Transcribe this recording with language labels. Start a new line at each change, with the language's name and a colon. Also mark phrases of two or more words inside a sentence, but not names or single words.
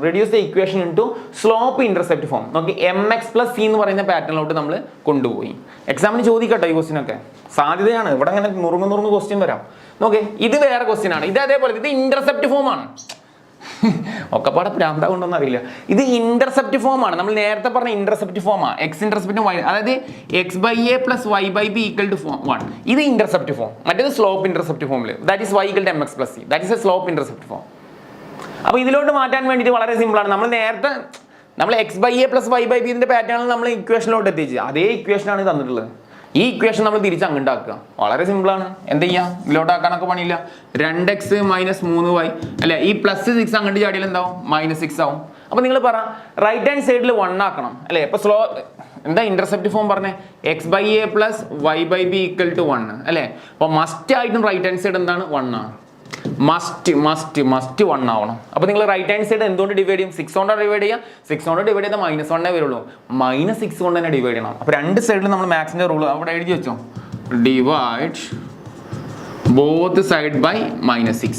English: reduce the equation into slope intercept form.
Malayalam: നോക്കി mx + c എന്ന് പറയുന്ന പാറ്റേണിലോട്ട് നമ്മൾ കൊണ്ടുപോയി. എക്സാമിന് ചോദിക്കട്ടെ ഈ ക്വസ്റ്റ്യൻ ഒക്കെ, സാധ്യതയാണ്. ഇവിടെ അങ്ങനെ നുറുങ്ങ് ക്വസ്റ്റ്യൻ വരാം. നോക്കേ, ഇത് വേറെ ക്വസ്റ്റ്യൻ ആണ്. ഇത് അതേപോലെ ഇത്
English: intercept form
Malayalam: ആണ്. ഒക്കെ പാടെ പ്രാന്ത കൊണ്ടൊന്നും അറിയില്ല. ഇത്
English: intercept form
Malayalam: ആണ്. നമ്മൾ നേരത്തെ പറഞ്ഞ
English: intercept form
Malayalam: ആണ്,
English: x intercept y,
Malayalam: അതായത് x/a + y/b = 1. ഇത്
English: intercept form.
Malayalam: മറ്റേത്
English: slope intercept
Malayalam: ഫോമിൽ,
English: that is y = mx + c, that is a slope intercept form.
Malayalam: അപ്പോൾ ഇതിലോട്ട് മാറ്റാൻ വേണ്ടിയിട്ട് വളരെ സിമ്പിൾ ആണ്. നമ്മൾ നേരത്തെ x/a + y/b പാറ്റേണിൽ നമ്മൾ ഇക്വേഷനിലോട്ട് എത്തിച്ച് അതേ ഇക്വേഷനാണ് തന്നിട്ടുള്ളത്. ഈ ഇക്വേഷൻ നമ്മൾ തിരിച്ച് അങ്ങോട്ടാക്കുക. വളരെ സിമ്പിളാണ്. എന്ത് ചെയ്യാം, ഇതിലോട്ടാക്കാനൊക്കെ പണിയില്ല. 2x - 3y അല്ലെ, ഈ +6 അങ്ങോട്ട് ചാടിയാൽ എന്താവും, -6 ആവും. അപ്പോൾ നിങ്ങൾ പറ,
English: right hand
Malayalam: സൈഡിൽ 1 ആക്കണം അല്ലേ. ഇപ്പോൾ എന്താ
English: intercept form
Malayalam: പറഞ്ഞേ, x/a + y/b = 1 അല്ലേ. അപ്പോൾ മസ്റ്റ് ആയിട്ടും
English: right hand side
Malayalam: എന്താണ്, 1 ആണ്. മസ്റ്റ് 1 ആവണം. അപ്പോൾ നിങ്ങൾ
English: right hand side
Malayalam: എന്തുകൊണ്ട് ഡിവൈഡ് ചെയ്യും, 6 കൊണ്ട് ഡിവൈഡ് ചെയ്യാം. 6 കൊണ്ട് ഡിവൈഡ് ചെയ്താൽ -1 വരുള്ളൂ, -6 കൊണ്ട് തന്നെ ഡിവൈഡ് ചെയ്യണം. അപ്പോൾ രണ്ട് സൈഡിലും നമ്മൾ മാക്സിന്റെ റൂൾ അവിടെ എഴുതി വെച്ചോ,
English: divide both side by -6.